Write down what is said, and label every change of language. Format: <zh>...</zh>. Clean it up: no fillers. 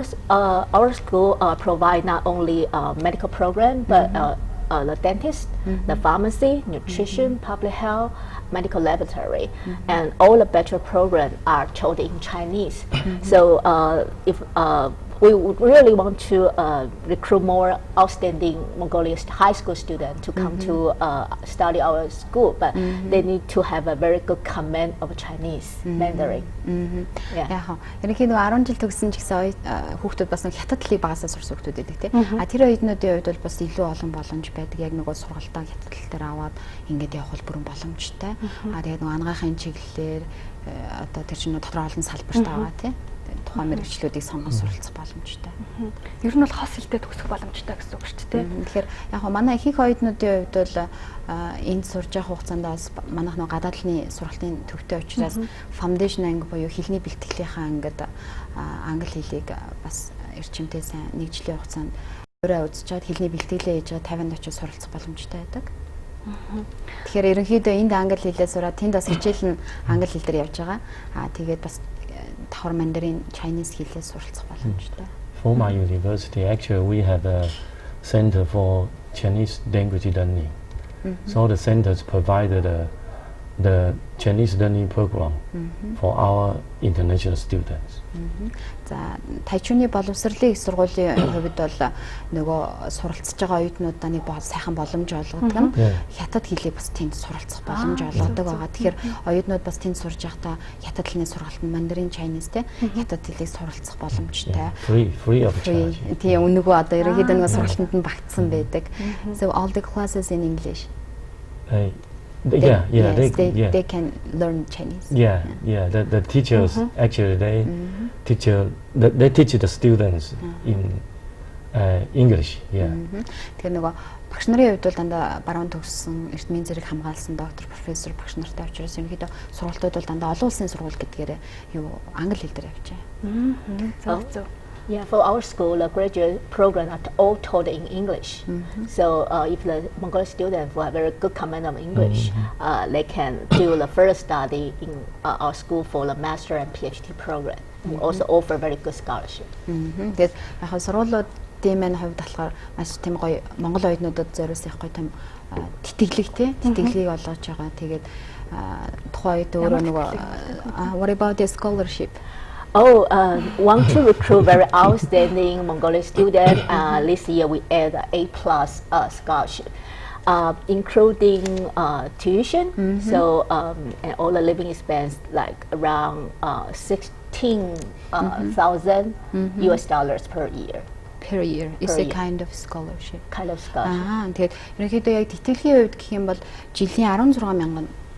<en>Our school provide not only medical program but the dentist, the pharmacy, nutrition, public health, medical laboratory, and all the bachelor program are taught in Chinese. So if we would really want to recruit more outstanding Mongolian high school students to come to study our school, but they need to have a very good command of Chinese Mandarin.</en> <mn>Яг ерөнхийдөө 10 жил төгссөн ч гэсэн хүүхдүүд бас хятад хэлийг багасаа сурсан хүүхдүүд байдаг тийм. Тэр оюутнуудын хувьд бол бас илүү олон боломж байдаг. Яг нөгөө сургалтаа хятад хэл дээр аваад ингээд явах бол бүрэн боломжтой. Тэгээд нөгөө анагаахын чиглэлээр одоо тэр чинь дотор олон салбарт аваа тийм. Тухайн мэргэжлүүдийг сонгон суралцах боломжтой. Ер нь бол хос хэлтэй төгсөх боломжтой гэсэн үг шүү дээ. Тэгэхээр яг манай ихэнх оюутнуудын хувьд бол энд сурж явах хугацаанд бас манайх нөгөө гадаад хэлний сургалтын төвтэй учраас foundation анги буюу хэлний бэлтгэлийнхаа ангид англи хэлийг бас эрчимтэй сайн нэг жилийн хугацаанд өөрөө үзчихээд хэлний бэлтгэлээ хийж байгаа 50-нд очиж суралцах боломжтой байдаг. Тэгэхээр ерөнхийдөө энд англи хэлээ сураад тэнд бас хичээл нь англи хэл дээр явж байгаа. Тэгээд бас давхар Mandarin Chinese хэлээ суралцах боломжтой.</mn> <en>For my university, actually we have a center for Chinese language learning. So the centers provided the Chinese learning program for our international students.</en> <mn>За Тайчуны боловсролын их сургуулийн хувьд бол нөгөө суралцж байгаа оюутнуудаа нэг сайхан боломж олгодог нь хятад хэлийг бас тэнд суралцах боломж олгодог байгаа. Тэгэхээр оюутнууд бас тэнд сурж байхдаа хятад хэлний сургалтанд Mandarin Chinese те хятад хэлийг суралцах боломжтой.</mn> <en>Free of charge.</en> <mn>Тийм үнэгүй одоо ерөнхийдөө нөгөө сургалтанд нь багтсан байдаг.</mn> <en>So all the classes in English. They can learn Chinese. The teachers actually they teach the students in English.</en> <mn>Тэгэхээр нөгөө багш нарын хувьд бол дандаа баруун төгссөн эрдмийн зэрэг хамгаалсан доктор, профессор багш нартай учраас ерөнхийдөө сургалтууд бол дандаа олон улсын сургууль гэдгээр юу англи хэл дээр явж байгаа.</mn> <en>Yeah, for our school, the graduate program are all taught in English. So if the Mongolian students have very good command of English, they can do the first study in our school for the master and PhD program. We also offer very good scholarship.</en> <mn>Тэгээд яг сургуулиудын маань хувьд болохоор маш тийм гоё Монгол оюутнуудад зориулсан их гоё тийм тэтгэлгийг олгож байгаа. Тэгээд тухайн үед өөрөө нөгөө</mn> <en>what about the scholarship? Want to recruit very outstanding Mongolian student. This year we add A+ scholarship, including tuition. So and all the living expense like around $16,000 US per year. Per year is a kind of scholarship. Kind of scholarship.</en> <mn>Тэгээд ерөнхийдөө яг тэтгэлгийн хувьд гэх юм бол жилийн 16,000</mn>